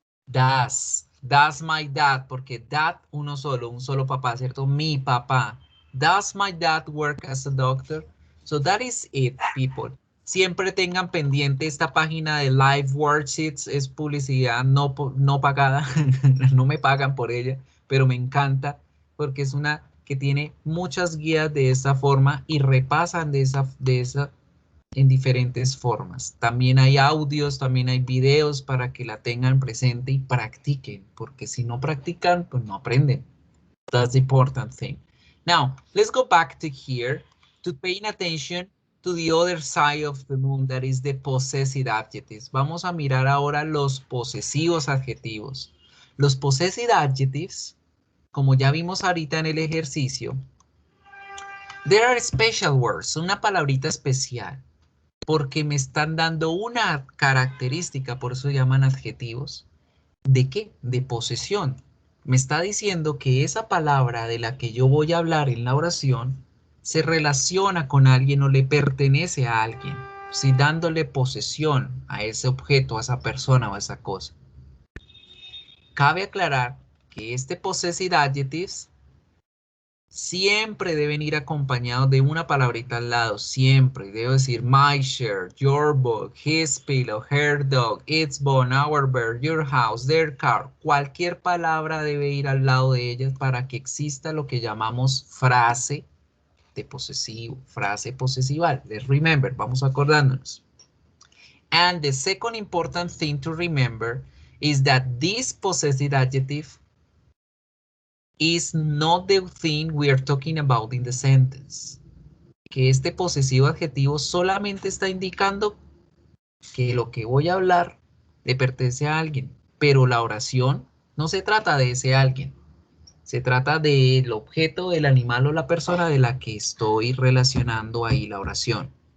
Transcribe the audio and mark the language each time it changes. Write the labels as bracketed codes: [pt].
[en] Does my dad, [es] porque dad uno solo, un solo papá, ¿cierto? Mi papá. [en] Does my dad work as a doctor? So that is it, people. [es] Siempre tengan pendiente esta página de Live Worksheets, es publicidad no pagada, no me pagan por ella, pero me encanta porque es una que tiene muchas guías de esa forma y repasan de esa en diferentes formas. También hay audios, también hay videos para que la tengan presente y practiquen, porque si no practican, pues no aprenden. [en] That's the important thing. Now, let's go back to here to paying attention to the other side of the moon, that is the possessive adjectives. [es] Vamos a mirar ahora los posesivos adjetivos. Los possessive adjectives, como ya vimos ahorita en el ejercicio, [en] There are special words, [es] una palabrita especial, porque me están dando una característica, por eso llaman adjetivos. ¿De qué? De posesión. Me está diciendo que esa palabra de la que yo voy a hablar en la oración se relaciona con alguien o le pertenece a alguien, si dándole posesión a ese objeto, a esa persona o a esa cosa. Cabe aclarar que este possessive adjectives siempre deben ir acompañados de una palabrita al lado, siempre. Debo decir [en] my shirt, your book, his pillow, her dog, its bone, our bird, your house, their car. [es] Cualquier palabra debe ir al lado de ellas para que exista lo que llamamos frase de posesivo, frase posesival. [en] Let's remember, [es] vamos acordándonos. [en] And the second important thing to remember is that this possessive adjective is not the thing we are talking about in the sentence. [es] Que este posesivo adjetivo solamente está indicando que lo que voy a hablar le pertenece a alguien, pero la oración no se trata de ese alguien. Se trata del objeto, del animal o la persona de la que estoy relacionando ahí la oración.